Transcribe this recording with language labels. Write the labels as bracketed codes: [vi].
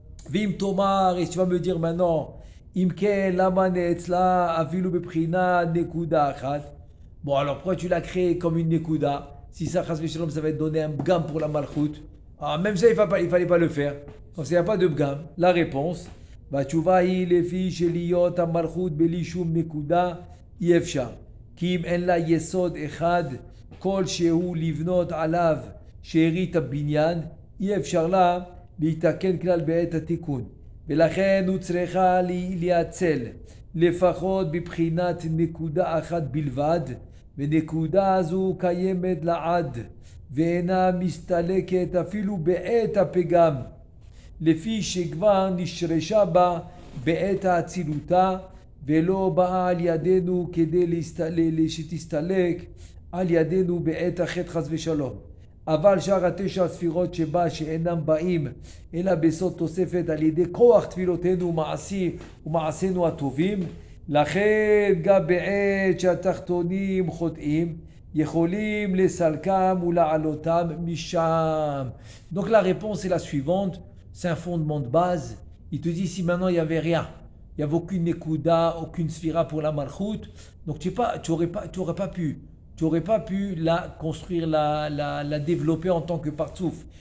[he] Vim tomar, [fr] et tu vas me dire maintenant, [he] imke lama neetzla avilu beprina nekuda achat. [fr] Bon, alors pourquoi tu l'as créé comme une nekuda? Si ça, chas v'shalom, ça va te donner un bgam pour la malchut. Ah, même ça, il fallait pas le faire. Comme il n'y a pas de bgam. La réponse, [he] בתשובה היא לפי שלהיות המלכות בלי שום נקודה אי אפשר. כי אם אין לה יסוד אחד כלשהו לבנות עליו שארית הבניין, אי אפשר לה להתקן כלל בעת התיקון. ולכן הוא צריכה להיאצל לפחות בבחינת נקודה אחת בלבד, ונקודה הזו קיימת לעד, ואינה מסתלקת אפילו בעת הפגם. לפי שכבר נשרשה בה בעת האצילותה ולא באה על ידינו כדי שתסתלק על ידינו בעת החטא חס ושלום. אבל שאר 9 הספירות שבה שאינם באים אלא בסוד תוספת על ידי כוח תפילותינו ומעשינו הטובים, לכן גם בעת שהתחתונים חוטאים יכולים לסלקם ולעלותם משם. [fr] Donc la réponse est la suivante. C'est un fondement de base. Il te dit si maintenant il n'y avait rien, il n'y avait aucune nekuda, aucune sphira pour la malchut, donc tu n'aurais pas pu la construire, la développer en tant que partsouf.